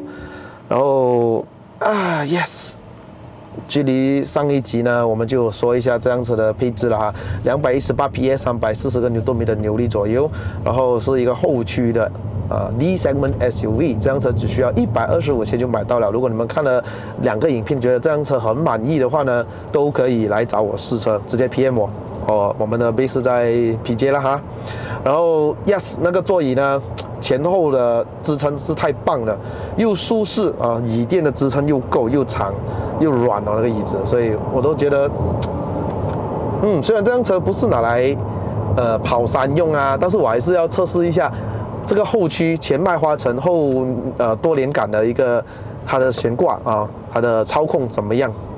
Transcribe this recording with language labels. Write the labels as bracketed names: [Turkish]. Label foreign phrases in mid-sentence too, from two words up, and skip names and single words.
[Chinese] 然後Yes， 距離上一集呢，我們就說一下這輛車的配置了哈，218 PS， 340個牛頓米的扭力左右，然後是一個後驅的 [English] D segment SUV， [Chinese] 這輛車只需要125千就買到了。如果你們看了2個影片，覺得這輛車很滿意的話呢，都可以來找我試車，直接 PM 我。我們的 base 是在 PJ 了哈，然後 Yes 那個座椅呢，前後的支撐是太棒了，又舒適啊，椅墊的支撐又夠又長又軟哦那個椅子，所以我都覺得，雖然這輛車不是拿來跑山用啊，但是我還是要測試一下這個後驅前麥花臣後多連桿的一個它的懸掛啊，它的操控怎麼樣？